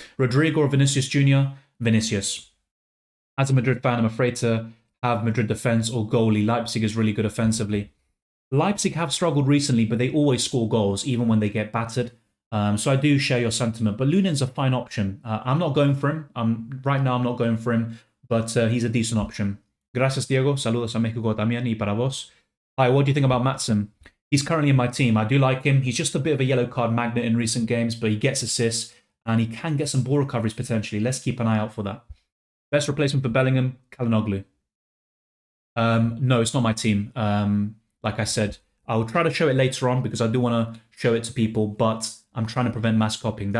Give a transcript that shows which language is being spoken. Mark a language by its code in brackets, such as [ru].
[en] Rodrigo or Vinicius Jr.? Vinicius. As a Madrid fan, I'm afraid to have Madrid defense or goalie. Leipzig is really good offensively. Leipzig have struggled recently, but they always score goals, even when they get battered. So I do share your sentiment. But Lunin's a fine option. I'm not going for him. Right now, I'm not going for him, but he's a decent option. [es] Gracias, Diego. Saludos a México también y para vos. [en] Hi, what do you think about Maatsen? He's currently in my team. I do like him. He's just a bit of a yellow card magnet in recent games, but he gets assists and he can get some ball recoveries potentially. Let's keep an eye out for that. Best replacement for Bellingham, Kalinoglu. No, it's not my team. Like I said, I'll try to show it later on because I do want to show it to people, but I'm trying to prevent mass copying.